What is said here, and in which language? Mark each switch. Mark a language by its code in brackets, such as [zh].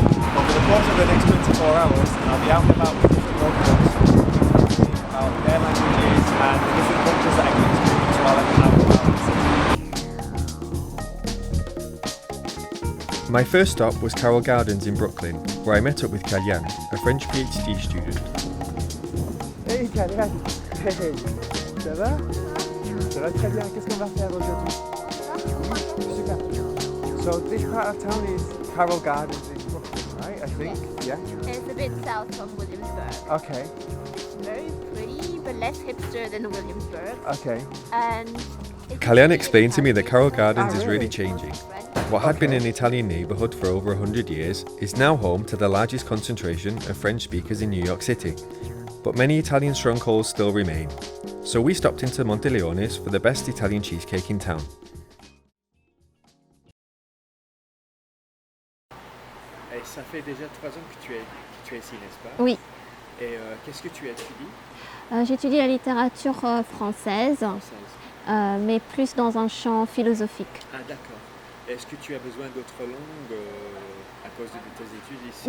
[en] Over the course of the next 24 hours, I'll be out and about with different locals, talking about their languages and the different cultures that I can experience while I'm out and about in the city. My first stop was Carroll Gardens in Brooklyn, where I met up with Kalyan, a French PhD student. Hey Kalyan! Hey! [fr] Ça va? Ça va très bien, qu'est-ce qu'on va faire aujourd'hui? Super. [en] So this part of town is Carroll Gardens in Brooklyn, right? I think, yeah? It's a bit south from Williamsburg. Okay, Very pretty, but less hipster than Williamsburg. okay. And Kalyan explained to me that Carroll Gardens is really really? changing. What had been an Italian neighbourhood for over 100 years is now home to the largest concentration of French speakers in New York City. But many Italian strongholds still remain. So we stopped into Monteleone's for the best Italian cheesecake in town. [fr] Et ça fait déjà 3 ans que tu es ici, n'est-ce pas? Oui, Et qu'est-ce que tu étudies? j'étudie la littérature française, Française. mais plus dans un champ philosophique. Ah d'accord. Est-ce que tu as besoin d'autres langues à cause de tes études ici?